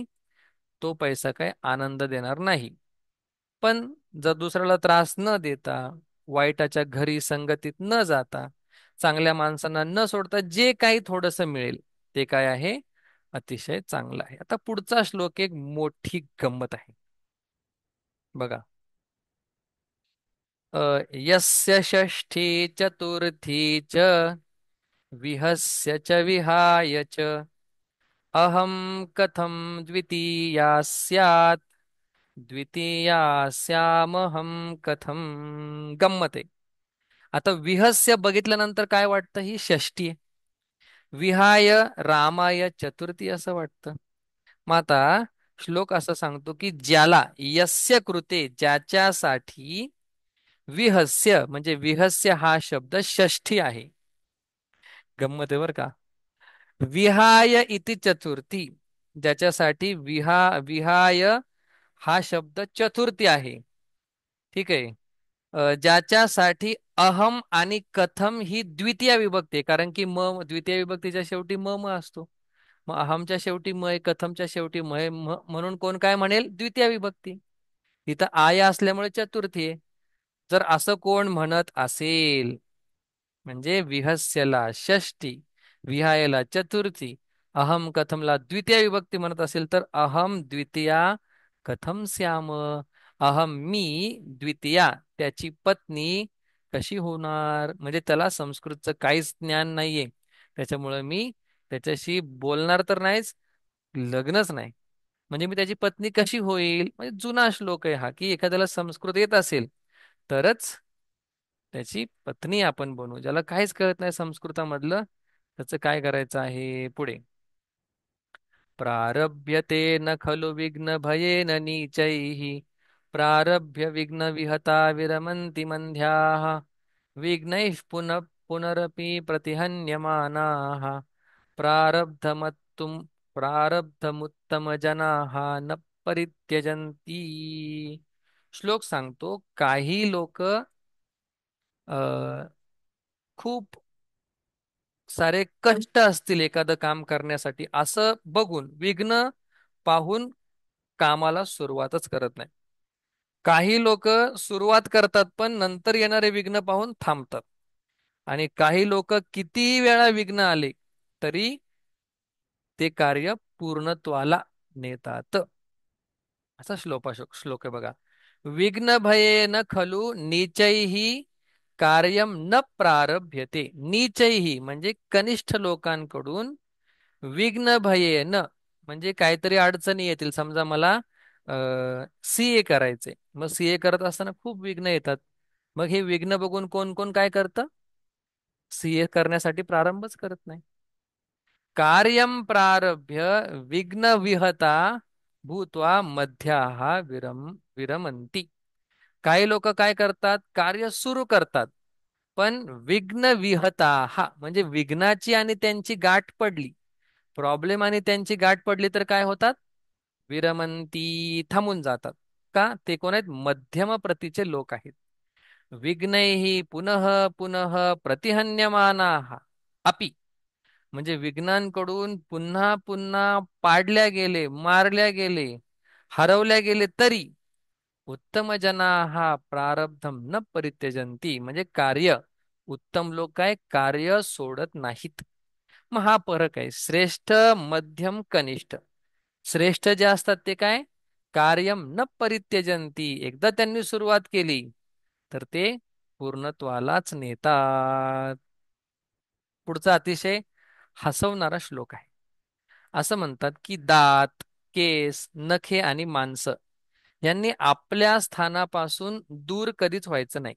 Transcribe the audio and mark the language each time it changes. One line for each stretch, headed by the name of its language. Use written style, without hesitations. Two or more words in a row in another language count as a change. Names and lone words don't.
Marathi: तो पैसा काय आनंद देणार नाही. पण जर दुसऱ्याला त्रास न देता, वाईटाच्या घरी संगतीत न जाता, चांगल्या माणसांना न सोडता जे काही थोडंसं मिळेल ते काय आहे, अतिशय चांगलं आहे. आता पुढचा श्लोक एक मोठी गंमत आहे. बघा.
Sanskrit: यस्य षष्ठी चतुर्थी च विहस्य च विहाय च अहं कथं द्वितीया स्यात् द्वितीयास्यामहं कथं.
Marathi: गंमत आहे. आता विहस्य बघितल्यानंतर काय वाटतं, ही षष्ठी आहे. विहाय रामाय चतुर्थी असं वाटतं. मग आता श्लोक असं सांगतो की ज्याला
Sanskrit: यस्य कृते
Marathi: ज्याच्यासाठी विहस्य म्हणजे विहस्य हा शब्द षष्ठी आहे. गंमत आहे बरं का.
Sanskrit: विहाय इति चतुर्थी
Marathi: ज्याच्यासाठी विहाय हा शब्द चतुर्थी आहे. ठीक आहे. ज्याच्यासाठी अहम आणि कथम ही द्वितीय विभक्ती आहे, कारण की द्वितीय विभक्तीच्या शेवटी म असतो. मग अहमच्या शेवटी म आहे, कथमच्या शेवटी म आहे, म्हणून कोण काय म्हणेल द्वितीय विभक्ती. इथं आया असल्यामुळे चतुर्थी आहे. जर असं कोण म्हणत असेल म्हणजे विहस्यला षष्टी, विहायला चतुर्थी, अहम कथमला द्वितीय विभक्ती म्हणत असेल तर
Sanskrit: अहम द्वितीया कथम श्याम,
Marathi: अहम मी द्वितीया त्याची पत्नी कशी होणार. म्हणजे त्याला संस्कृतचं काहीच ज्ञान नाहीये, त्याच्यामुळं मी त्याच्याशी बोलणार तर नाहीच, लग्नच नाही. म्हणजे मी त्याची पत्नी कशी होईल. म्हणजे जुना श्लोक आहे हा, की एखाद्याला संस्कृत येत असेल तरच त्याची पत्नी आपण बनवू. ज्याला काहीच कळत नाही संस्कृतामधलं त्याचं काय करायचं आहे पुढे.
Sanskrit: प्रारभ्यते न खलु विघ्न भयेन नीचैः, प्रारभ्य विघ्न विहता विरमन्ति मन्ध्याः, विघ्नैः पुनः पुनरपि प्रतिहन्यमानाः, प्रारब्धमत्तुं प्रारब्धमुत्तमजनाः न परित्यजन्ति.
Marathi: श्लोक सांगतो, काही लोक खूप सारे कष्ट असतील एखादं काम करण्यासाठी असं बघून विघ्न पाहून कामाला सुरुवातच करत नाही. काही लोक सुरुवात करतात पण नंतर येणारे विघ्न पाहून थांबतात. आणि काही लोक कितीही वेळा विघ्न आले तरी ते कार्य पूर्णत्वाला नेतात. असा श्लोक आहे बघा.
Sanskrit: विघ्न भयेन खलु नीचैहि कार्यम न प्रारभ्यते.
Marathi: नीचैहि म्हणजे कनिष्ठ लोकांकडून,
Sanskrit: विघ्न भयेन
Marathi: म्हणजे काहीतरी अडचणी येतील. समजा मला सीए करायचे, मग सीए करत असताना खूप विघ्न येतात. मग हे विघ्न बघून कोण कोण काय करतं, सीए करण्यासाठी प्रारंभच करत नाही.
Sanskrit: कार्यम प्रारभ्य विघ्न विहता भूत्वा मध्याः विरमंती.
Marathi: काही लोक काय करतात, कार्य सुरू करतात पण
Sanskrit: विघ्न विहता
Marathi: हा म्हणजे विघ्नाची आणि त्यांची गाठ पडली, प्रॉब्लेम आणि त्यांची गाठ पडली तर काय होतात, विरमंती थांबून जातात. का, ते कोण आहेत, मध्यम प्रतीचे लोक आहेत.
Sanskrit: विघ्नैहि पुनः पुनः प्रतिहन्यमानाः अपि
Marathi: म्हणजे विघ्नांकडून पुन्हा पुन्हा पाडल्या गेले, मारल्या गेले, हरवल्या गेले तरी
Sanskrit: उत्तम जना
Marathi: हा
Sanskrit: प्रारब्धम न परित्यजंती
Marathi: म्हणजे कार्य, उत्तम लोक काय कार्य सोडत नाहीत. मग हा फरक आहे श्रेष्ठ मध्यम कनिष्ठ. श्रेष्ठ जे असतात ते काय,
Sanskrit: कार्यम न परित्यजंती,
Marathi: एकदा त्यांनी सुरुवात केली तर ते पूर्णत्वालाच नेतात. पुढचा अतिशय हसवणारा श्लोक आहे. असं म्हणतात की दात, केस, नखे आणि मांस यांनी आपल्या स्थानापासून दूर कधीच व्हायचं नाही.